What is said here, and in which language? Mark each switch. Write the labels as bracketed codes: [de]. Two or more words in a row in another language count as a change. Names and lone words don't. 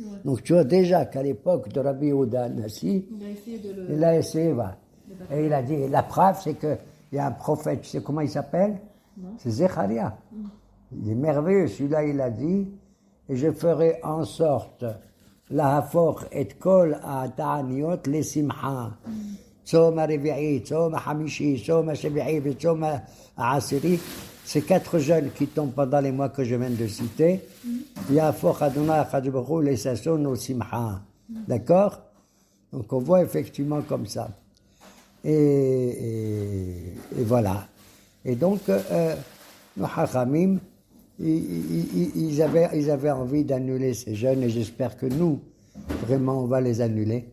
[fr] Donc tu vois déjà qu'à l'époque de Rabbi Yehuda Anassi, il a essayé, et il a dit, la preuve c'est qu'il y a un prophète, tu sais comment il s'appelle? C'est Zecharia. Il est merveilleux, celui-là il a dit, et je ferai en sorte, [he] להפוך את כל התעניות [fr] les simha. [he] צום הרביעי, צום החמישי, צום השביעי, צום העשירי. [fr] Ces 4 jeûnes qui tombent pendant les mois que je viens de citer. [he] יהפוך אדוני הקדוש ברוך הוא les sasson au simha. [fr] D'accord? Donc on voit effectivement comme ça. Et voilà. Et donc, nos hachamim, ils avaient envie d'annuler ces jeûnes et j'espère que nous, vraiment, on va les annuler.